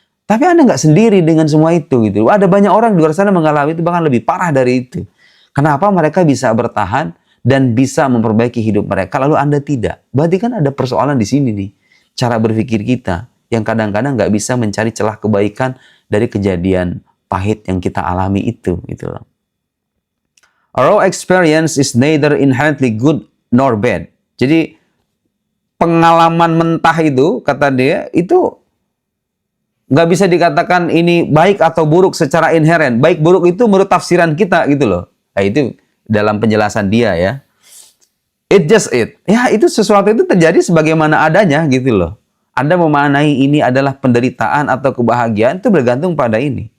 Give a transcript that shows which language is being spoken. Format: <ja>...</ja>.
<id>Tapi Anda nggak sendiri dengan semua itu gitu. Ada banyak orang di luar sana mengalami itu bahkan lebih parah dari itu. Kenapa mereka bisa bertahan dan bisa memperbaiki hidup mereka, lalu Anda tidak? Berarti kan ada persoalan di sini nih. Cara berpikir kita yang kadang-kadang nggak bisa mencari celah kebaikan dari kejadian pahit yang kita alami itu gitu loh.</id> <en>A raw experience is neither inherently good nor bad.</en> <id>Jadi pengalaman mentah itu, kata dia, itu nggak bisa dikatakan ini baik atau buruk secara inheren. Baik buruk itu menurut tafsiran kita gitu loh. Nah, itu dalam penjelasan dia ya.</id> <en>It just it.</en> <id>Ya itu sesuatu itu terjadi sebagaimana adanya gitu loh. Anda memaknai ini adalah penderitaan atau kebahagiaan itu bergantung pada ini.</id>